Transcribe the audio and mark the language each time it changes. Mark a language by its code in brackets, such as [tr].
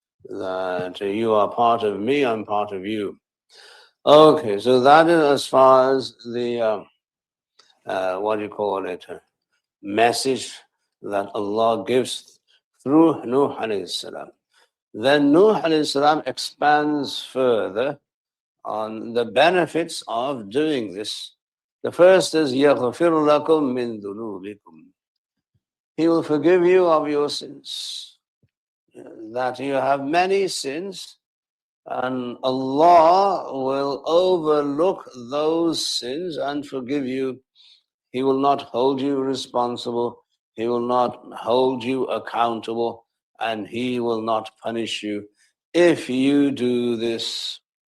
[en] that you are part of me, I'm part of you. Okay, so that is as far as the what do you call it, message that Allah gives through Nuh alayhi salam. Then Nuh alayhi salam expands further on the benefits of doing this. The first is [ar] يَغْفِرُ لَكُم مِّن ذُنُوبِكُم. [en] He will forgive you of your sins. That you have many sins, and Allah will overlook those sins and forgive you. He will not hold you responsible. He will not hold you accountable, and He will not punish you if you do this.